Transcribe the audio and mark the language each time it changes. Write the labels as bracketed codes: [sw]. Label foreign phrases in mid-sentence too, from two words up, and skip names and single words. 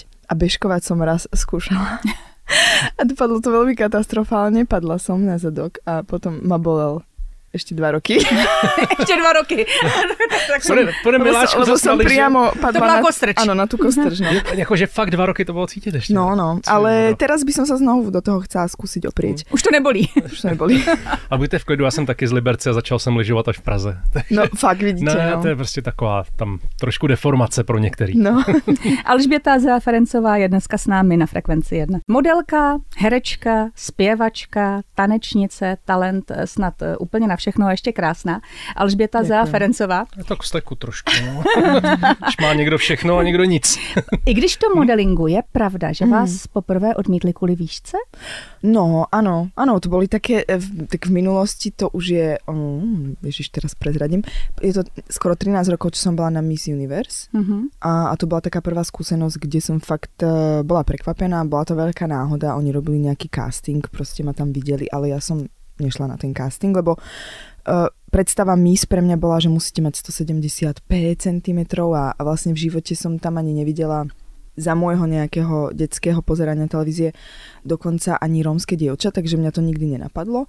[sk] A bežkovať som raz skúšala. A dopadlo to veľmi katastrofálne, padla som na zadok a potom ma bolel ešte 2 roky. Ešte 2 roky. Lebo som priamo padla na tú kostrč. No. Jakože fakt 2 roky to bolo cítiť ešte. No, ale teraz by som sa znovu do toho chcela skúsiť oprieť. Už to nebolí. [cs] A buďte v klidu, já jsem taky z Liberce a začal jsem lyžovat až v Praze. No fakt, vidíte. No, to je prostě taková tam trošku deformace pro některý. No. Alžběta Zea Ferencová je dneska s námi na Frekvenci 1. Modelka, herečka, zpěvačka, tanečnice, talent snad úplně na všechno a ještě krásná. Alžběta Zea Ferencová. Tak steku trošku. No. Když má někdo všechno a někdo nic. I když to modelingu je pravda, že vás poprvé odmítli kvůli výšce? [sk] No, áno, to boli také, tak v minulosti to už je, ježiš, teraz prezradím, je to skoro 13 rokov, čo som bola na Miss Universe a to bola taká prvá skúsenosť, kde som fakt bola prekvapená, bola to veľká náhoda, oni robili nejaký casting, proste ma tam videli, ale ja som nešla na ten casting, lebo predstava Miss pre mňa bola, že musíte mať 175 cm a vlastne v živote som tam ani nevidela za môjho nejakého detského pozerania televízie dokonca ani rómske dievča, takže mňa to nikdy nenapadlo.